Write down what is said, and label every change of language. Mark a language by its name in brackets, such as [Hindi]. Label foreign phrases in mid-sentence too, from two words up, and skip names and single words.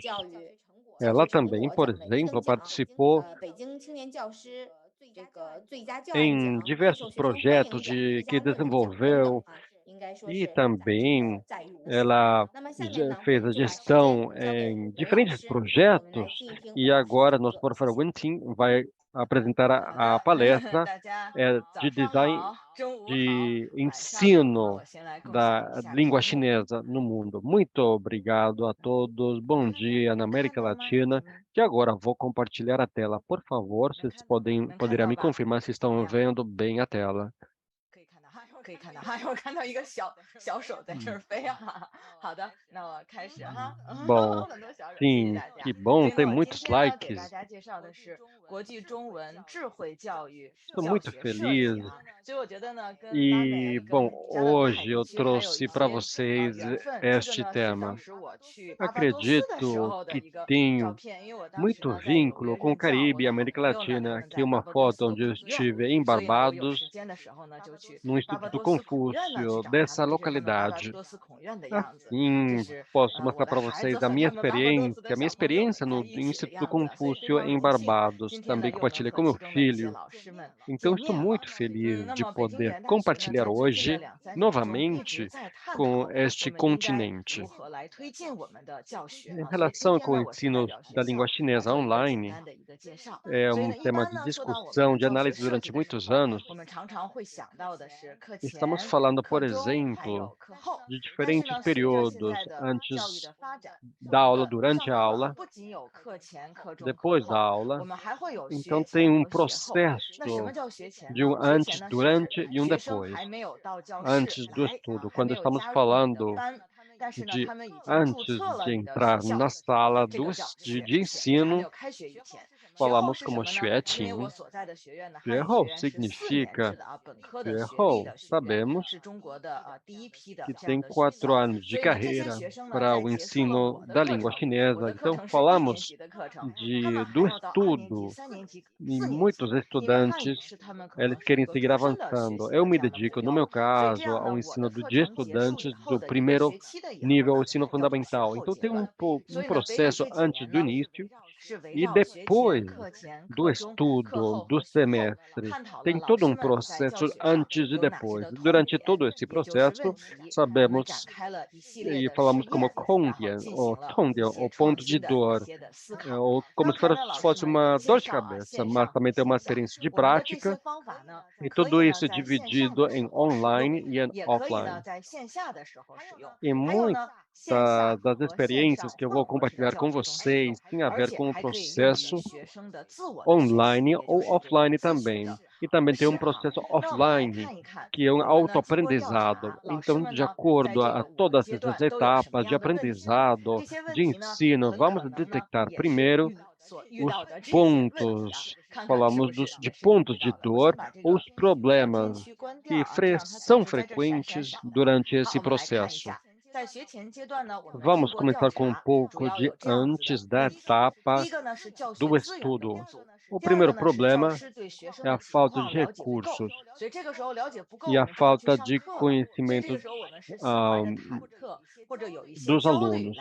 [Portuguese] Ela também, por exemplo, participou em diversos projetos que desenvolveu e também ela fez a gestão em diferentes projetos e agora nosso professor Wen Ting vai apresentar a palestra de design de ensino da língua chinesa no mundo. Muito obrigado a todos. Bom dia na América Latina. E agora vou compartilhar a tela. Por favor, vocês poderão me confirmar se estão vendo bem a tela. [Chinese] 可以看到哈，我看到一个小手在这儿飞啊。好的，那我开始哈。 [Portuguese] Bom, [Chinese] 很多小手，谢谢 [Portuguese] sim, [Chinese] 大家。 [Portuguese] que bom, [Chinese] 所以 [Portuguese] tem [Chinese] 呢，我今 [Portuguese] muitos [Chinese] 天要给 [Portuguese] likes. [Chinese] 大家介绍的是国际中文智慧教育 [Portuguese] Estou [Chinese] 教 [Portuguese] muito [Chinese] 学设 [Portuguese] feliz. [Chinese] 计啊。所以我觉得呢，跟拉 [Portuguese] E, [Chinese] 美、 [Portuguese] bom, [Chinese] 跟加勒泰 [Portuguese] hoje [Chinese] 地 [Portuguese] eu [Chinese] 区还有一 [Portuguese] trouxe para [Chinese] 些 [Portuguese] vocês [Chinese] 缘分。这个 [Portuguese] este [Chinese] 呢是 [Portuguese] tema. [Chinese] 当时我去巴巴多斯的时 [Portuguese] Acredito [Chinese] 候的 [Portuguese] que [Chinese] 一个照 [Portuguese] tenho [Chinese] 片，因为我当时 [Portuguese] muito [Chinese] 呢在纽约 [Portuguese] vínculo com o [Chinese] 任教，我 [Portuguese] Caribe e [Chinese] 的好 [Portuguese] América [Chinese] 朋友呢他 [Portuguese] Latina. [Chinese] 们 [Portuguese] Aqui [Chinese] 在 [Portuguese] uma [Chinese] 巴巴多 [Portuguese] foto [Chinese] 斯 [Portuguese] onde eu [Chinese] 孔院， [Portuguese] estive em [Chinese] 所以呢我有 [Portuguese] Barbados, [Chinese] 时间的时候呢就去 [Portuguese] no [Chinese] 巴巴 [Portuguese] Instituto [Chinese] 多斯孔院呢去 [Portuguese] Confúcio [Chinese] 找他们， [Portuguese] dessa [Chinese] 这是他们巴巴 [Portuguese] localidade. [Chinese] 多斯孔院的样子。这 [Portuguese] Assim, [Chinese] 是 [Portuguese] posso [Chinese] 我 [Portuguese] mostrar [Chinese] 的 [Portuguese] para [Chinese] 孩子 [Portuguese] vocês a [Chinese] 和 [Portuguese] minha [Chinese] 他们巴巴多斯的 [Portuguese] experiência [Chinese] 小朋友 [Portuguese] no [Chinese] 在一起的 [Portuguese] Instituto [Chinese] 样子，所以非 [Portuguese] Confúcio [Chinese] 常 [Portuguese] em [Chinese] 荣幸 [Portuguese] Barbados. [Chinese] 今天呢 [Portuguese] Também [Chinese] 又能 [Portuguese] compartilhei [Chinese] 和 [Portuguese] com meu [Chinese] 其中的一些 [Portuguese] filho. [Chinese] 老师们 [Portuguese] Então, [Chinese] 见 [Portuguese] estou [Chinese] 面了。 [Portuguese] muito feliz [Chinese] 那 [Portuguese] de [Chinese] 么北京语 [Portuguese] poder [Chinese] 言大学呢， [Portuguese] compartilhar [Chinese] 在最近的 [Portuguese] hoje [Chinese] 2-3年中一直 [Portuguese] novamente [Chinese] 在探 [Portuguese] com [Chinese] 讨 [Portuguese] este [Chinese] 我们应该 [Portuguese] continente. [Chinese] 如何来推进我们的教学 [Portuguese] Em [Chinese] 啊。所以今 [Portuguese] relação [Chinese] 天 [Portuguese] com o [Chinese] 呢，我是代 [Portuguese] ensino [Chinese] 表学 [Portuguese] da [Chinese] 校 [Portuguese] língua [Chinese] 来 [Portuguese] chinesa [Chinese] 做一个简 [Portuguese] online, [Chinese] 单的一个介绍。 [Portuguese] é [Chinese] 所以 [Portuguese] um [Chinese] 呢，一 [Portuguese] tema [Chinese] 般 [Portuguese] de [Chinese] 呢说到我们 [Portuguese] discussão, de [Chinese] 教学 [Portuguese] análise [Chinese] 设 [Portuguese] durante [Chinese] 计的时 [Portuguese] muitos [Chinese] 候， [Portuguese] anos. [Chinese] 我们常常会想到的是课 [Portuguese] Estamos [Chinese] 前、 [Portuguese] falando, [Chinese] 课 [Portuguese] por [Chinese] 中还 [Portuguese] exemplo, [Chinese] 有课后。 [Portuguese] de [Chinese] 但是 [Portuguese] diferentes [Chinese] 呢，随着现 [Portuguese] períodos [Chinese] 在的教育 [Portuguese] antes [Chinese] 的发展， [Portuguese] da [Chinese] 我 [Portuguese] aula, [Chinese] 们上 [Portuguese] durante a [Chinese] 课 [Portuguese] aula, [Chinese] 不仅有课前、课中、课 [Portuguese] depois da [Chinese] 后， [Portuguese] aula. [Chinese] 我们还会有 [Portuguese] Então [Chinese] 学 [Portuguese] tem [Chinese] 前 [Portuguese] um [Chinese] 和学后。那什么 [Portuguese] processo [Chinese] 叫学前 [Portuguese] de [Chinese] 呢？ [Portuguese] um [Chinese] 学前 [Portuguese] antes, [Chinese] 呢是 [Portuguese] durante e um [Chinese] 学生 [Portuguese] depois. [Chinese] 还没有到教室 [Portuguese] Antes do [Chinese] 来， [Portuguese] estudo, [Chinese] 还 [Portuguese] quando [Chinese] 没有 [Portuguese] estamos [Chinese] 加入你的 [Portuguese] falando [Chinese] 班，但是呢 [Portuguese] de [Chinese] 他们已经注 [Portuguese] antes [Chinese] 册了 [Portuguese] de [Chinese] 你的学 [Portuguese] entrar [Chinese] 校， [Portuguese] na sala [Chinese] 这个叫 [Portuguese] de [Chinese] 学前，还没 [Portuguese] ensino, [Chinese] 有开学以前。学后 [Portuguese] falamos [Chinese] 是什 [Portuguese] como [Chinese] 么呢？因为我 [Portuguese] xueqin. [Chinese] 所在的学院呢，汉语 [Portuguese] Xuehou [Chinese] 学院是4年 [Portuguese] significa [Chinese] 制的啊，本科的学历 [Portuguese] Xuehou, [Chinese] 的学院， [Portuguese] sabemos [Chinese] 是中国的第一批的 [Portuguese] que [Chinese] 这样 [Portuguese] tem [Chinese] 的学 [Portuguese] 4 [Chinese] 校。 [Portuguese] anos de [Chinese] 所以呢，这些 [Portuguese] carreira [Chinese] 学生呢， [Portuguese] para [Chinese] 在 [Portuguese] o [Chinese] 结束了 [Portuguese] ensino [Chinese] 我的 [Portuguese] da [Chinese] 课 [Portuguese] língua [Chinese] 程，我 [Portuguese] chinesa. [Chinese] 的课 [Portuguese] Então [Chinese] 程是1年 [Portuguese] falamos [Chinese] 级的课程，他们还 [Portuguese] do [Chinese] 要到2年级、 [Portuguese] estudo [Chinese] 3年级、 [Portuguese] e [Chinese] 4年级， [Portuguese] muitos [Chinese] 因为汉语 [Portuguese] estudantes [Chinese] 是他们可 [Portuguese] eles [Chinese] 能是一 [Portuguese] querem [Chinese] 个 [Portuguese] seguir [Chinese] 终身的学 [Portuguese] avançando. [Chinese] 习 [Portuguese] Eu [Chinese] 的 [Portuguese] me [Chinese] 这样的目 [Portuguese] dedico, no [Chinese] 标。 [Portuguese] meu [Chinese] 所以这 [Portuguese] caso, [Chinese] 样呢， [Portuguese] ao [Chinese] 我 [Portuguese] ensino [Chinese] 的 [Portuguese] de [Chinese] 课程结束以 [Portuguese] estudantes [Chinese] 后 [Portuguese] do [Chinese] 的一个 [Portuguese] primeiro [Chinese] 学期的以后 [Portuguese] nível, [Chinese] 呢， [Portuguese] ensino [Chinese] 叫做学 [Portuguese] fundamental. [Chinese] 后 [Portuguese] Então [Chinese] 阶 [Portuguese] tem [Chinese] 段。 [Portuguese] um [Chinese] 所以呢，北语 [Portuguese] processo [Chinese] 这几 [Portuguese] antes [Chinese] 年 [Portuguese] do [Chinese] 呢， [Portuguese] início [Chinese] 是围 [Portuguese] e [Chinese] 绕学前、 [Portuguese] depois [Chinese] 课前、 [Portuguese] do [Chinese] 课中、课 [Portuguese] estudo [Chinese] 后 [Portuguese] do [Chinese] 和学后， [Portuguese] semestre. [Chinese] 探讨了 [Portuguese] Tem [Chinese] 老 [Portuguese] todo [Chinese] 师 [Portuguese] um [Chinese] 们在教 [Portuguese] processo [Chinese] 学上 [Portuguese] antes e [Chinese] 有哪些 [Portuguese] depois. [Chinese] 的痛 [Portuguese] Durante [Chinese] 点， [Portuguese] todo esse [Chinese] 也就是 [Portuguese] processo, [Chinese] 问题。我们 [Portuguese] sabemos [Chinese] 展开了一系列 [Portuguese] e [Chinese] 的实 [Portuguese] falamos como [Chinese] 验，然后 [Portuguese] Kongyan, [Chinese] 进 [Portuguese] ou [Chinese] 行了 [Portuguese] Tongyan, [Chinese] 一些 [Portuguese] ou [Chinese] 创 [Portuguese] ponto de [Chinese] 新的一 [Portuguese] dor, [Chinese] 些的思 [Portuguese] ou [Chinese] 考。 [Portuguese] como [Chinese] 刚 [Portuguese] se [Chinese] 才呢，老师 [Portuguese] fosse [Chinese] 们也 [Portuguese] uma [Chinese] 介 [Portuguese] dor de [Chinese] 绍了 [Portuguese] cabeça, [Chinese] 线 [Portuguese] mas [Chinese] 上和 [Portuguese] também tem uma [Chinese] 线下， [Portuguese] experiência de [Chinese] 我们的这些 [Portuguese] prática. [Chinese] 方法呢， [Portuguese] E [Chinese] 可 [Portuguese] tudo [Chinese] 以呢 [Portuguese] isso [Chinese] 在线上 [Portuguese] dividido [Chinese] 的时 [Portuguese] em [Chinese] 候使用， [Portuguese] online e em [Chinese] 也可以 [Portuguese] offline. [Chinese] 呢在线下的时候使用。 [Portuguese] E [Chinese] 还有呢，线下 [Portuguese] das [Chinese] 和线 [Portuguese] experiências [Chinese] 上 [Portuguese] que eu vou [Chinese] 混合式的 [Portuguese] compartilhar [Chinese] 教 [Portuguese] com [Chinese] 学中使用， [Portuguese] vocês tem a [Chinese] 而 [Portuguese] ver [Chinese] 且 [Portuguese] com o [Chinese] 还可以用于 [Portuguese] processo [Chinese] 学生的自我的学习， [Portuguese] online [Chinese] 也 [Portuguese] ou [Chinese] 就是这个 [Portuguese] offline [Chinese] 自学 [Portuguese] também. [Chinese] 的 [Portuguese] E também tem [Chinese] 视 [Portuguese] um [Chinese] 哈。 [Portuguese] processo [Chinese] 那我们来 [Portuguese] offline, [Chinese] 看一看， [Portuguese] que é um [Chinese] 我们呢经过调 [Portuguese] autoaprendizado. [Chinese] 查，老师 [Portuguese] Então, [Chinese] 们 [Portuguese] de [Chinese] 呢在 [Portuguese] acordo [Chinese] 这 [Portuguese] a [Chinese] 个5个 [Portuguese] todas [Chinese] 阶 [Portuguese] essas [Chinese] 段都有什么 [Portuguese] etapas de [Chinese] 样的问题呢？ [Portuguese] aprendizado, [Chinese] 这些问 [Portuguese] de [Chinese] 题呢， [Portuguese] ensino, [Chinese] 很 [Portuguese] vamos [Chinese] 可能呢 [Portuguese] detectar [Chinese] 也是 [Portuguese] primeiro [Chinese] 所遇 [Portuguese] os [Chinese] 到的这些问题啊， [Portuguese] pontos, [Chinese] 看看是 [Portuguese] falamos [Chinese] 不是 [Portuguese] de [Chinese] 也是你 [Portuguese] pontos [Chinese] 遇 [Portuguese] de [Chinese] 到的。我 [Portuguese] dor [Chinese] 先把这 [Portuguese] ou [Chinese] 个 [Portuguese] os [Chinese] 聊天 [Portuguese] problemas [Chinese] 区关掉 [Portuguese] que [Chinese] 啊，这样它才 [Portuguese] são [Chinese] 能在这儿闪闪 [Portuguese] frequentes [Chinese] 闪的。 [Portuguese] durante [Chinese] 好， [Portuguese] esse [Chinese] 我们来看一 [Portuguese] processo. [Chinese] 下。 [Portuguese] Vamos começar com um pouco de antes da etapa do estudo. O primeiro problema é a falta de recursos e a falta de conhecimento dos alunos.